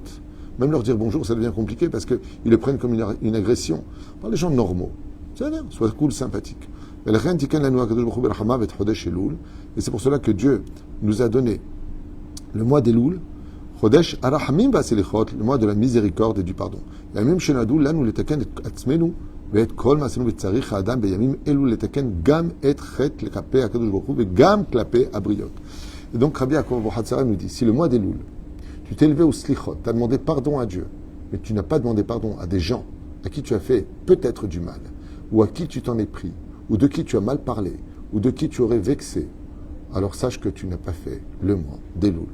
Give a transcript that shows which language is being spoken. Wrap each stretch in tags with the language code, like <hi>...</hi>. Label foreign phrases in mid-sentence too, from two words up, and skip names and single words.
<fr>Même leur dire bonjour, ça devient compliqué parce qu'ils le prennent comme une agression. On parle des gens normaux. C'est-à-dire, sois cool, sympathique. Et c'est pour cela que Dieu nous a donné le mois d'Elul,</fr> <he>חודש הרחמים והסליחות,</he> <fr>le mois de la miséricorde et du pardon. Et même chez Nadou, là, nous</fr> <he>לתקן עצמנו, ואת כל מעשינו וצריך האדם בימים אלו לתקן גם את חטא כלפי הקדוש ברוך הוא וגם כלפי הבריות.</he> <fr>Et donc Rabbi Yaakov Abuhatzara nous dit, si le mois d'Elul, tu t'es élevé au slichot, tu as demandé pardon à Dieu, mais tu n'as pas demandé pardon à des gens à qui tu as fait peut-être du mal, ou à qui tu t'en es pris, ou de qui tu as mal parlé, ou de qui tu aurais vexé, alors sache que tu n'as pas fait le mois d'Elul.</fr>